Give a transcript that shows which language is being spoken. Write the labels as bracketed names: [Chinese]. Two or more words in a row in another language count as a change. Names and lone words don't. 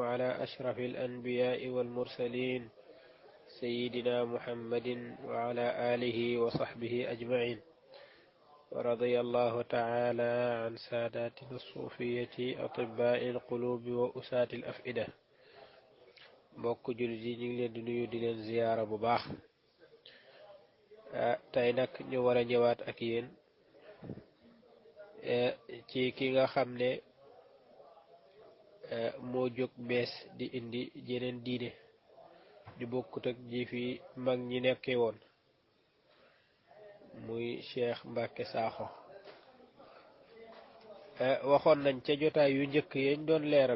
[Arabic] على أشرف الأنبياء والمرسلين سيدنا محمد وعلى آله وصحبه أجمعين ورضي الله تعالى عن ساداتنا الصوفية أطباء القلوب وأساة الأفئدة [Wolof] mbokk jullit yi ñu ngi leen di nuyu di leen ziyaara bu baax tey nag ñu war a ñëwaat ak yéen ci ki nga xam ne moo jóg bees di indi jeneen diine di bokkut ak ji fi mag ñi nekkee woon muy Cheikh Mbacke Sakho waxoon nañ ca jotaay yu njëkk yañ doon leeral